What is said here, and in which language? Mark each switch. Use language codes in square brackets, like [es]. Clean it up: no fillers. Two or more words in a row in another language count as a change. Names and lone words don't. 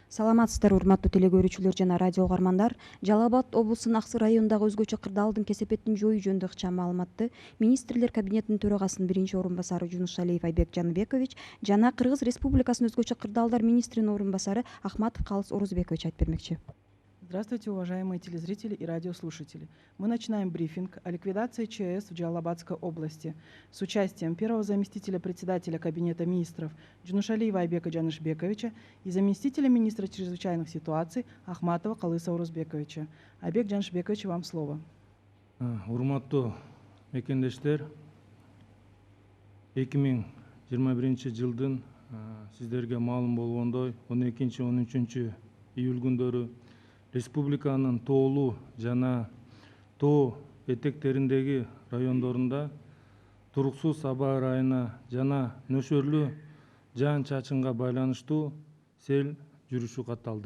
[ky] Саламатсыздар, урматтуу теле көрүүчүлөр жана радио угармандар. Жалал Абад облусунун Аксы районундагы өзгөчө кырдаалдын кесепетин жоюу жөнүндө ыкчам маалыматты Министрлер кабинетинин төрагасынын биринчи орун басары Жунушалиев Айбек Жаныбекович жана Кыргыз Республикасынын өзгөчө кырдаалдар министринин орун басары Ахматов Калыс Орузбекович айтып бермекчи. [ru] Здравствуйте, уважаемые телезрители и радиослушатели. Мы начинаем брифинг о ликвидации ЧС в Джалалабадской области с участием первого заместителя председателя Кабинета министров Джунушалиева Айбека Джанышбековича и заместителя министра чрезвычайных ситуаций Ахматова Калыса Орузбековича. Айбек Джанышбекович, вам слово. [ky] Урматтуу мекендештер, 2021 жылдын сиздерге маалым болгондой 12-13 июль күндөрү республиканын тоолуу жана тоо этектериндеги райондорунда туруксуз аба ырайына жана нөшөрлүү жаан чачынга байланыштуу сел жүрүшү катталды.